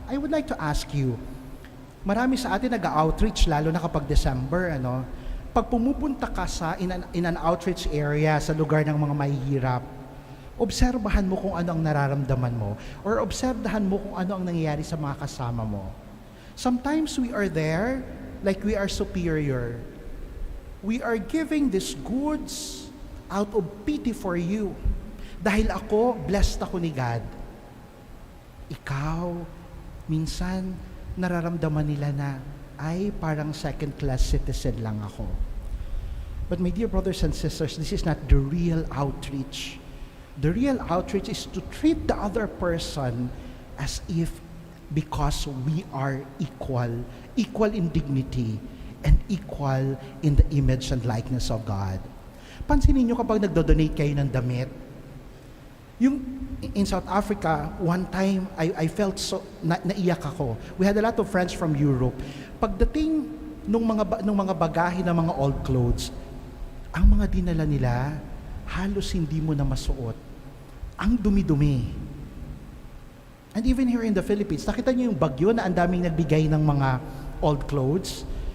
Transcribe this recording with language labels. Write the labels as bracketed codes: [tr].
[en] I would like to ask you, [tl] marami sa atin nag-outreach lalo na kapag December, pag pumupunta ka sa [en] in an outreach area [tl] sa lugar ng mga mahihirap, obserbahan mo kung ano ang nararamdaman mo or obserbahan mo kung ano ang nangyayari sa mga kasama mo. [en] Sometimes we are there like we are superior. We are giving these goods out of pity for you. [tl] Dahil ako, blessed ako ni God. Ikaw, minsan, nararamdaman nila na, ay, parang second-class citizen lang ako. [en] But my dear brothers and sisters, this is not the real outreach. The real outreach is to treat the other person as if because we are equal in dignity, and equal in the image and likeness of God. [tl] Pansinin niyo kapag nagdo-donate kayo ng damit, yung [en] in South Africa, one time, I felt so, [tl] naiyak ako. [en] We had a lot of friends from Europe. [tl] Pagdating nung mga bagahe ng mga old clothes, ang mga dinala nila, halos hindi mo na masuot. Ang dumi-dumi. [en] And even here in the Philippines, [tl] nakita niyo yung bagyo na ang daming nagbigay ng mga old clothes.